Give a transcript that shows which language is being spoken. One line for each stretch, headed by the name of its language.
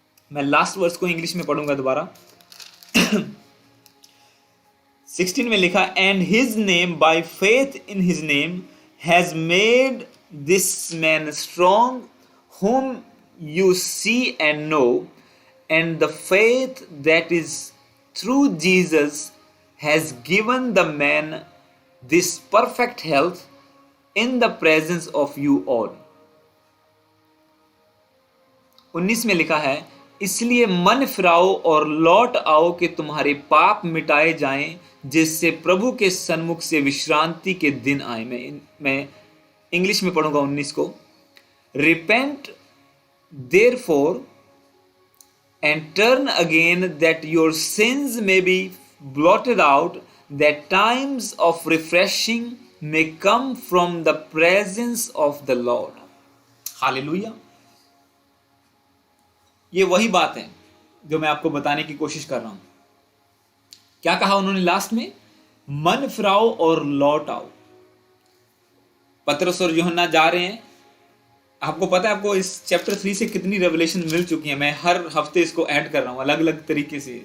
Hindi: मैं last verse को English में पढ़ूंगा दोबारा। 16 में लिखा,
English: And his name by faith in his name has made this man strong whom you see and know, and the faith that is through Jesus has given the man this perfect health in the presence of you all.
Hindi: 19 में लिखा है, इसलिए मन फिराओ और लौट आओ कि तुम्हारे पाप मिटाए जाएं, जिससे प्रभु के सन्मुख से विश्रांति के दिन आए। मैं इंग्लिश में पढ़ूंगा 19 को।
English: Repent therefore and turn again, that your sins may be blotted out, that times of refreshing may come from the presence of the Lord.
Hindi: Hallelujah. ये वही बात है जो मैं आपको बताने की कोशिश कर रहा हूं। क्या कहा उन्होंने लास्ट में? मन फिराओ और लौट आओ। पतरस और यूहन्ना जा रहे हैं। आपको पता है आपको इस चैप्टर 3 से कितनी रेवलेशन मिल चुकी है। मैं हर हफ्ते इसको ऐड कर रहा हूं अलग अलग तरीके से।